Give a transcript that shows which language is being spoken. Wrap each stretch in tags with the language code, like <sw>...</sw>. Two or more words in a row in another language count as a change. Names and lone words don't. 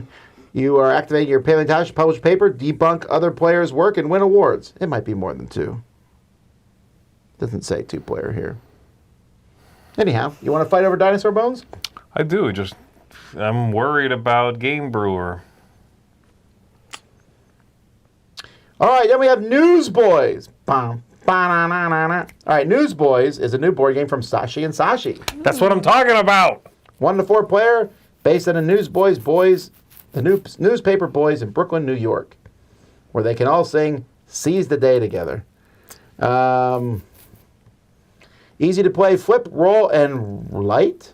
<en>You are activating your paleontologist published paper, debunk other players' work, and win awards. It might be more than 2. Doesn't say 2-player here. Anyhow, you want to fight over dinosaur bones? I do. I'm worried about Game Brewer. All right, then we have Newsboys. Bum, ba-na-na-na-na. All right, Newsboys is a new board game from Sashi and Sashi. That's what I'm talking about. 1 to 4 player, based on the Newsboys boys, the newspaper boys in Brooklyn, New York, where they can all sing "Seize the Day" together. Easy to play, flip, roll, and light.</en>